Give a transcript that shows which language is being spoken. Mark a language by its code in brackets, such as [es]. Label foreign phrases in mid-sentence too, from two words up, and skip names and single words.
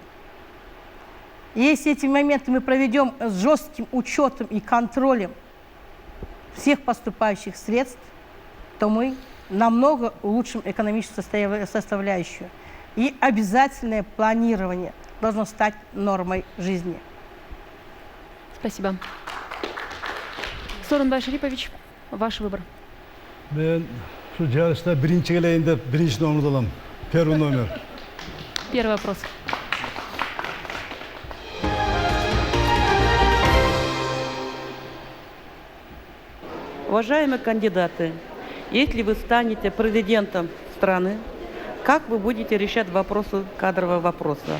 [ru] Если эти моменты мы проведем с жестким учетом и контролем всех поступающих средств, то мы намного улучшим экономическую составляющую. И обязательное планирование должно стать нормой жизни. Спасибо. Сооронбай Шарипович, ваш выбор. [ky] Мен şu жарышта биринчи келейин деп биринчи номерди алам. [ru] Первый номер. Первый вопрос. Уважаемые кандидаты, если вы станете президентом страны, как вы будете решать вопросы кадрового вопроса?